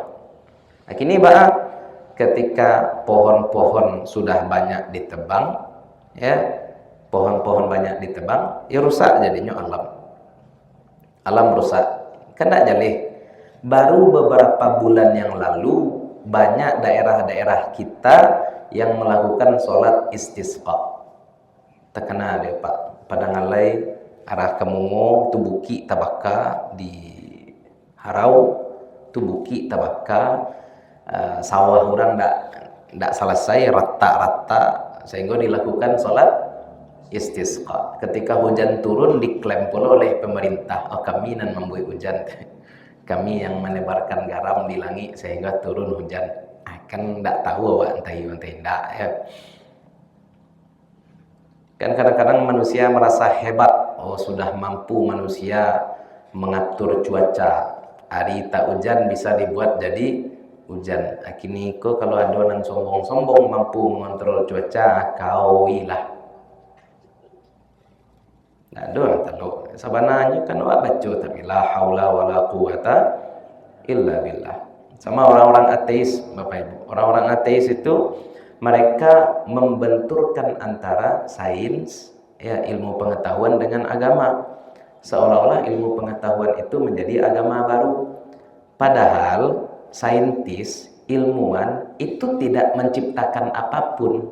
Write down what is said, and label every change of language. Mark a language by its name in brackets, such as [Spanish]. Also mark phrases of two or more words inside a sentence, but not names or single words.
[Indonesian] Nah, kini Pak, ketika pohon-pohon sudah banyak ditebang, ya, pohon-pohon banyak ditebang, ya rusak jadinya alam. Alam rusak. Kena jalih. Baru beberapa bulan yang lalu banyak daerah-daerah kita yang melakukan sholat istisqa. Terkena dia Pak. Padangalai arah Kemungo, Tubuki, Tabaka di Harau, Tubuki, Tabaka, sawah orang ndak selesai rata-rata sehingga dilakukan sholat istisqa. Ketika hujan turun diklaim pula oleh pemerintah, oh kami nan membuat hujan, kami yang menebarkan garam di langit sehingga turun hujan. Kan tidak tahu awak entah tidak ya. Kan kadang-kadang manusia merasa hebat, oh sudah mampu manusia mengatur cuaca, hari tak hujan bisa dibuat jadi hujan. Kini kok kalau ada orang sombong-sombong mampu mengontrol cuaca, kauilah. Nah, doang tahu. Sebenarnya kan awak baca tapi [Arabic] لا حول ولا قوة إلا بالله. [Indonesian] Sama orang-orang ateis, Bapak Ibu. Orang-orang ateis itu mereka membenturkan antara sains, ya ilmu pengetahuan dengan agama. Seolah-olah ilmu pengetahuan itu menjadi agama baru. Padahal saintis, ilmuwan itu tidak menciptakan apapun.